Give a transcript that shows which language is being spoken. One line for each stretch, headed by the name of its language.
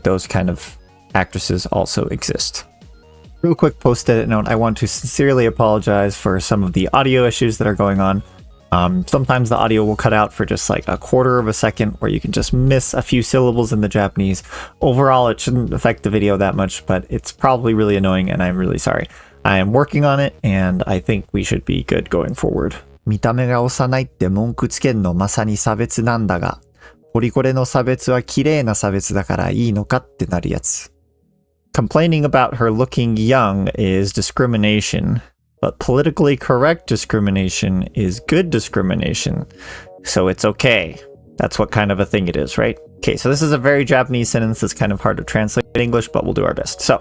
English: Those kind of actresses also exist. Real quick post-edit note, I want to sincerely apologize for some of the audio issues that are going on. Sometimes the audio will cut out for just like a quarter of a second, where you can just miss a few syllables in the Japanese. Overall, it shouldn't affect the video that much, but it's probably really annoying, and I'm really sorry. I am working on it, and I think we should be good going forward.
Japanese: 見た目が幼いって文句つけんのまさに差別なんだが、ポリコレの差別は綺麗な差別だからいいのかってなるやつ。
English: Complaining about her looking young is discrimination, but politically correct discrimination is good discrimination, so it's okay. That's what kind of a thing it is, right? Okay, so this is a very Japanese sentence that's kind of hard to translate in English, but we'll do our best.